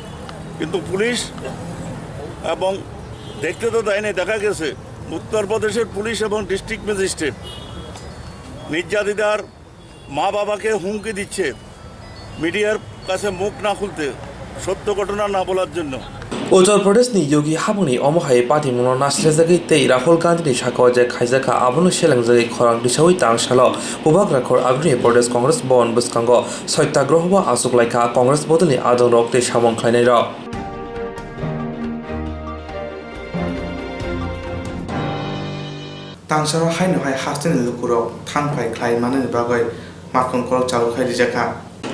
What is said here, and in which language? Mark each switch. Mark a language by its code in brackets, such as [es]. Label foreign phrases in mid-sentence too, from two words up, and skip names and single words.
[bn] কিন্তু পুলিশ এবং দেখতে তো দেয়নি। দেখা গেছে উত্তরপ্রদেশের পুলিশ এবং ডিস্ট্রিক্ট ম্যাজিস্ট্রেট নির্যাতিতার মা বাবাকে হুমকি দিচ্ছে মিডিয়ার কাছে মুখ না খুলতে, সত্য ঘটনা না বলার জন্য। [trp] उत्तर प्रदेशनि योगी हाबुनि अमहाय पार्टीमुनो नासिरजागै तै राहुल गांधीनि साखाव जे खायजाखा आबुनो सेलांजागै खरां दिसावै तांसालो उबाग राखर आगुनि प्रदेश कांग्रेस भवन बसखांगो सत्याग्रह आसुकलायखा कांग्रेस बदलनि आदं रक तै सामं खायनाय र तांसारो हायनो हाय हास्टेन लुकुरक थांफाय ख्लाय माने बागै माखं करक चालुखाय रिजाखा